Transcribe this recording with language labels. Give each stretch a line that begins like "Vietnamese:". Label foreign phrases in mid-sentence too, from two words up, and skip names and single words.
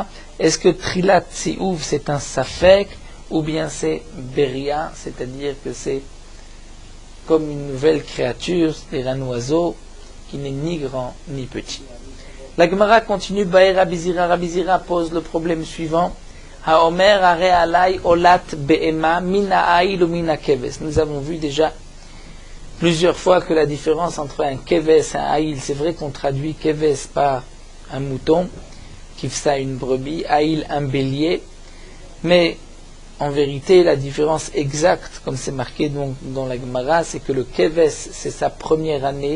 French: Est-ce que Trilat Tziouf c'est un safek ou bien c'est Beria, c'est-à-dire que c'est comme une nouvelle créature, c'est-à-dire un oiseau qui n'est ni grand ni petit. La Gemara continue,
Hebrew: בעי רבי זירא
French: pose le problème suivant.
Hebrew: האומר הרי עלי עולת בהמה מינה איל או מינה כבש.
French: Nous avons vu déjà plusieurs fois que la différence entre un keves et un ail, c'est vrai qu'on traduit keves par un mouton, kifsa une brebis, ail un bélier, mais en vérité la différence exacte, comme c'est marqué donc dans la Gemara, c'est que le keves c'est sa première année.